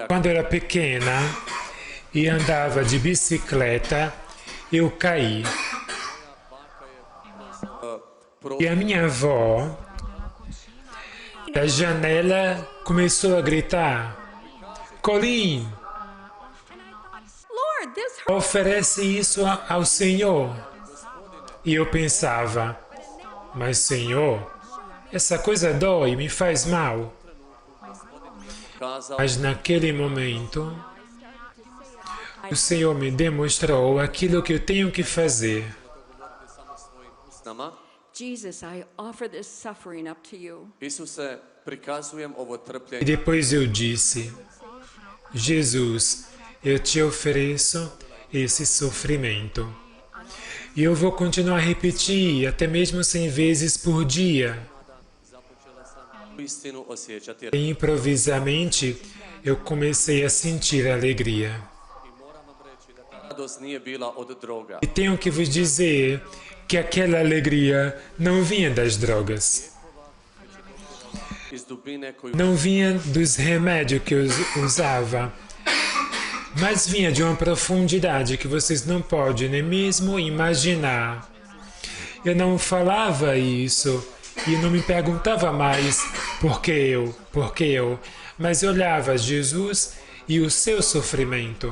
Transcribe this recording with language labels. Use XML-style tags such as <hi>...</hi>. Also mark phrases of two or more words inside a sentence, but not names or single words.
<pt>Quando eu era pequena e andava de bicicleta, eu caí. E a minha avó, da janela, começou a gritar: Colin,</pt> <en>Lord, this hurts.</en> <pt>oferece isso ao Senhor. E eu pensava, mas Senhor, essa coisa dói, me faz mal. Kázal, Mas naquele momento, o Senhor me demonstrou aquilo que eu tenho que fazer.</pt> <hr>s nama.</hr> <en>Jesus, I offer this suffering up to you.</en> <hr>Isuse, prikazujem ovo</hr> <pt>E trpljenje depois eu disse, Jesus, eu te ofereço esse sofrimento. E eu vou continuar a repetir, até mesmo 100 vezes por dia.</pt> <hr>u istinu osjećati.</hr> <pt>E improvisamente, eu comecei a sentir alegria.</pt> <hr>Radost nije bila od droga.</hr> <pt>E tenho que vos dizer que aquela alegria não vinha das drogas.</pt> <hr>Iz dubine koju</hr> <pt>Não vinha dos remédios que eu usava, mas vinha de uma profundidade que vocês não podem nem mesmo imaginar. Eu não falava isso e não me perguntava mais por que eu, mas eu olhava Jesus e o seu sofrimento.</pt>